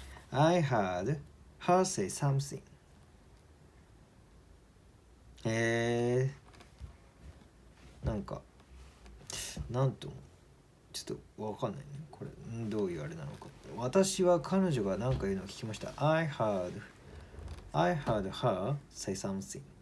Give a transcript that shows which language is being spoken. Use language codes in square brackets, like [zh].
[en] I heard her say something. [ja] なんかなんともちょっとわかんないね。これどういうあれなのか。私は彼女が何か言うのを聞きました。 [en] I heard her say something.